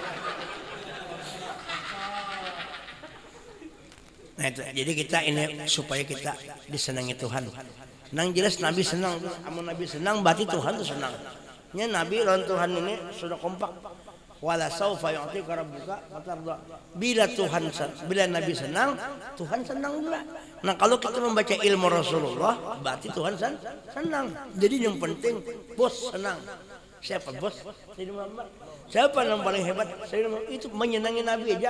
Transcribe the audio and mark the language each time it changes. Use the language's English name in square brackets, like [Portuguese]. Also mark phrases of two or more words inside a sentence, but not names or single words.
[Indonesian] Nah, itu, jadi kita ini supaya kita disenangi Tuhan. [Banjar] Nang jelas Nabi senang, amun Nabi senang berarti Tuhan tuh senang. Nya Nabi lawan Tuhan ini sudah kompak. [Arabic] ولسوف يعطيك ربك فترضى. [Indonesian] Bila Nabi senang, Tuhan senang juga. Nah, kalau kita membaca ilmu Rasulullah, berarti Tuhan senang. Jadi yang penting bos senang. Siapa bos? Sayyidina Muhammad. Siapa yang paling hebat? Itu menyenangi Nabi aja.